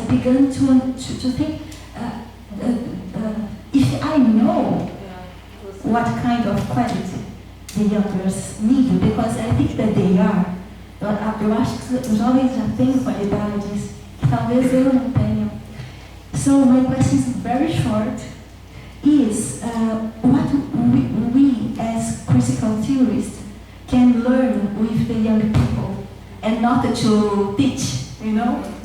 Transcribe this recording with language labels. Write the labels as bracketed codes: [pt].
[en] I began to think if I know what kind of quality the youngers need, because I think that they are. [pt] Eu acho que os jovens já têm qualidades que talvez eu não tenha. [en] So my question is very short. Is what we as critical theorists can learn with the young people, and not to teach, you know?